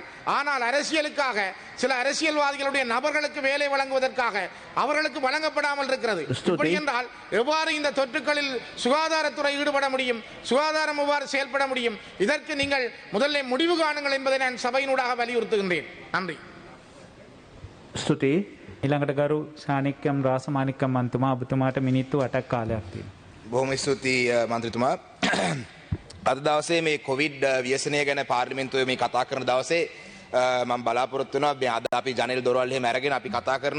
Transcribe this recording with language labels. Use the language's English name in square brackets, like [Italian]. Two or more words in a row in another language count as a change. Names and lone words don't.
[Tamil] ஆனால் அரசியலுக்காக சில அரசியல்வாதிகளுடைய நபர்களுக்கு வேலை வழங்குவதற்காக அவர்களுக்கு வழங்கப்படாமல் இருக்கிறது. இப்படி என்றால் எவ்வாறு இந்த தொற்றுக்களில் சுகாதாரத்துறை ஈடுபட முடியும்? சுகாதாரம் எவ்வாறு செயல்பட முடியும்? இதற்கு நீங்கள் முதல்ல முடிவு காணுங்கள் என்பதை நான் சபையினூடாக வலியுறுத்துகின்றேன். நன்றி. [Sinhala] ස්තුතියි. ඊළඟට ගරු ශානික්‍යම් රාසමානික්කම් මන්තුමා ඔබතුමාට මිනිත්තු 8ක් කාලයක් තියෙනවා. බොහොම ස්තුතියි මන්ත්‍රීතුමා. අද දවසේ මේ කොවිඩ් ව්‍යසනය ගැන පාර්ලිමේන්තුවේ මේ කතා කරන දවසේ මම බලාපොරොත්තු වෙනවා මේ අද අපි ජනෙල් දොරවල් එහෙම අරගෙන අපි කතා කරනවා.